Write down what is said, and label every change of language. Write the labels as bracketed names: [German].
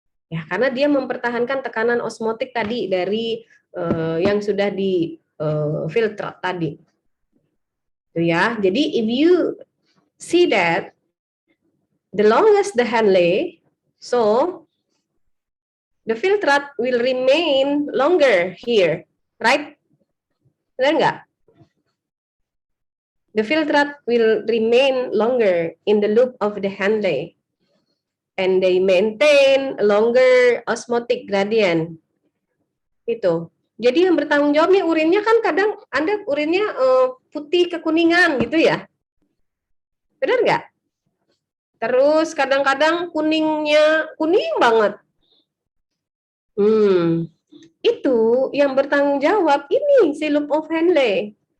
[Indonesian] Ya, karena dia mempertahankan tekanan osmotik tadi dari yang sudah di filter tadi. Tuh ya. Jadi [English] if you see that the longest the Henle, so the filtrat will remain longer here, right? [Indonesian] Benar nggak? [English] The filtrat will remain longer in the loop of the Henle, and they maintain longer osmotic gradient. [Indonesian] Itu. Jadi yang bertanggung jawabnya urinnya kan kadang Anda urinnya putih kekuningan gitu ya. Benar nggak? Terus kadang-kadang kuningnya kuning banget. Itu yang bertanggung jawab ini si loop of Henle.